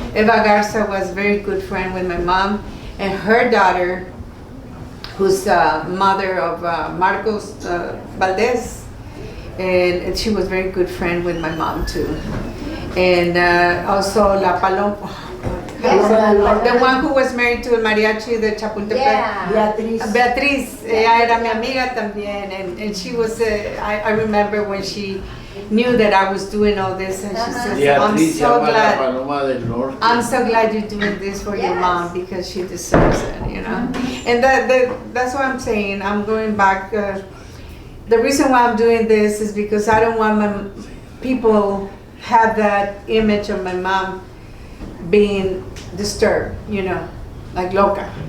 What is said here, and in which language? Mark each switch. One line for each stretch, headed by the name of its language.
English: Eva Garza was a very good friend with my mom, and her daughter, who's mother of Marcos Valdez, and she was a very good friend with my mom too. And also La Paloma, The one who was married to
Spanish: el mariachi de Chapultepec.
English: Yeah. Beatriz,
Spanish: ella era mi amiga también,
English: and she was, I remember when she knew that I was doing all this, and she says,
Spanish: Beatriz llama la Paloma del Norte.
English: I'm so glad you're doing this for your mom because she deserves it, you know. And that's what I'm saying. I'm going back. The reason why I'm doing this is because I don't want my people have that image of my mom being disturbed, you know, like loca.